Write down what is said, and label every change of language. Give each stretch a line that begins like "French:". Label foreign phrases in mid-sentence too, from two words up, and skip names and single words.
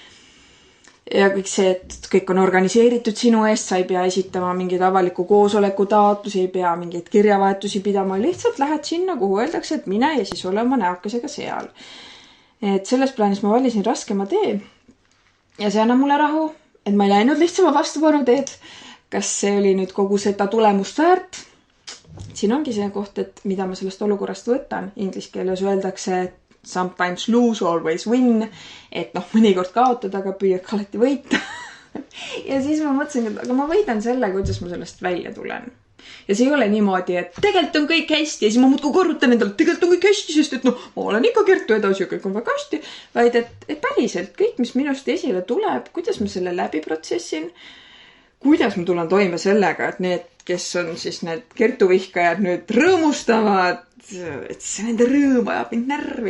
Estonian: Ja kõik see, et kõik on organiseeritud sinu eest, sa ei pea esitama mingid avaliku koosoleku taotlusi, ei pea mingeid kirjavahetusi pidama, lihtsalt lähed sinna, kuhu öeldakse, et mine ja siis ole oma näokesega seal. Et selles plaanis ma valisin raskema tee ja see annab mulle rahu, et ma ei läinud lihtsama vastupanu teed. Kas see oli nüüd kogu seda tulemust väärt? Siin ongi see koht, et mida ma sellest olukorrast võtan. Inglise keeles öeldakse, et
English: sometimes lose, always win,
Estonian: et mõnikord kaotada, aga püüad alati võita. Ja siis ma mõtlesin, et aga ma võidan selle, kuidas ma sellest välja tulen. Ja see ei ole niimoodi, et tegelikult on kõik hästi ja siis ma muudkui korrutan endale, tegelikult on kõik hästi, sest et ma olen ikka Kertu edasi ja kõik on väga hästi. Vaid et päriselt kõik, mis minust esile tuleb, kuidas ma selle läbi protsessin, kuidas ma tulen toime sellega, et need, kes on siis need kertuvihkajad nüüd rõõmustavad, et see nende rõõm ajab mind närvi.